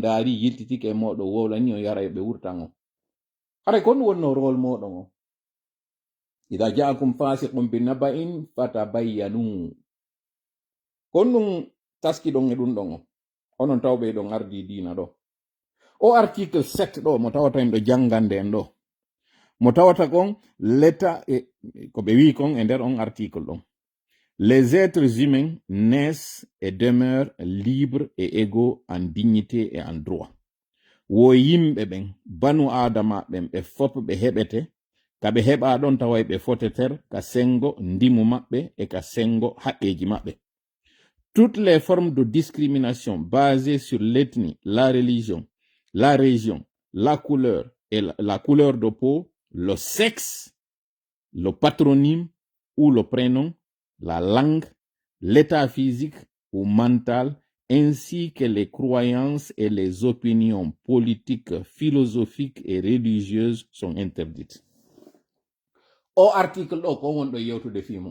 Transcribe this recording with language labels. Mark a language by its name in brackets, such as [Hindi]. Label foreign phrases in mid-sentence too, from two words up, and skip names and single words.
[Fula] daari yiltitike e moɗo wowlani on yara ɓe wurtan on haray ko ɗum wonno rôle moɗon o [Arabic] إذا جاءكم فاسق بنبإ فتبينوا [Fula] kon ɗum taskiɗon e ɗum ɗon o onon tawɓe ɗon ardi diina ɗo o article 7 ɗo mo tawata en ɗo jangande en ɗo mo tawata kon l'état ko ɓe wi kon e nder on article ɗon. [French] Les êtres humains naissent et demeurent libres et égaux en dignité et en droit. [Fula] Wo yimɓe ɓen banu adama ɓen ɓe fop ɓe heɓete ka ɓe heɓa ɗon tawa ɓe foteter ka sengo ndimu maɓɓe e ka sengo haqqeji maɓɓe. [French] Toutes les formes de discrimination basées sur l'ethnie, la religion, la région, la couleur et la couleur de peau, le sexe, le patronyme ou le prénom, la langue, l'état physique ou mental, ainsi que les croyances et les opinions politiques, philosophiques et religieuses sont interdites. [Fula] O article ɗo ko wonɗo yewtude fimum.